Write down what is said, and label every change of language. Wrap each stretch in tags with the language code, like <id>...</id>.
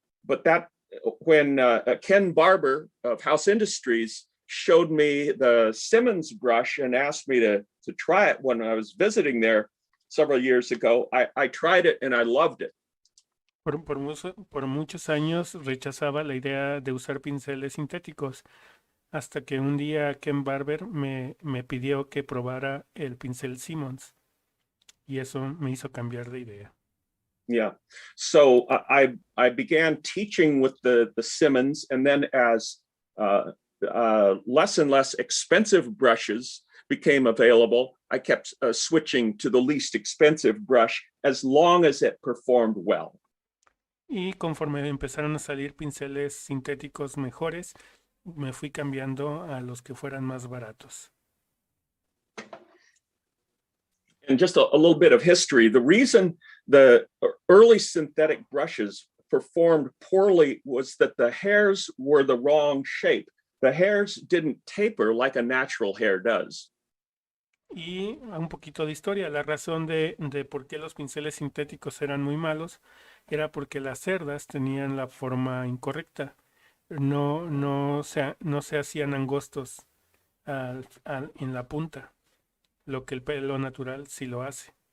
<en>But when Ken Barber of House Industries showed me the Simmons brush and asked me to try it when I was visiting there several years ago, I tried it and I loved it.</en> <es>Por muchos años rechazaba la idea de usar pinceles sintéticos, hasta que un día Ken Barber me pidió que probara el pincel Simmons, y eso me hizo cambiar de idea.</es> <en>Yeah, so I began teaching with the Simmons, and then as less and less expensive brushes became available, I kept switching to the least expensive brush as long as it performed well.</en> <es>Y conforme empezaron a salir pinceles sintéticos mejores, me fui cambiando a los que fueran más baratos.</es> <en>And just a little bit of history, the reason the early synthetic brushes performed poorly was that the hairs were the wrong shape. The hairs didn't taper like a natural hair does.</en> <es>Y un poquito de historia, la razón de por qué los pinceles sintéticos eran muy malos era porque las cerdas tenían la forma incorrecta. No se hacían angostos en la punta, lo que el pelo natural sí lo hace.</es>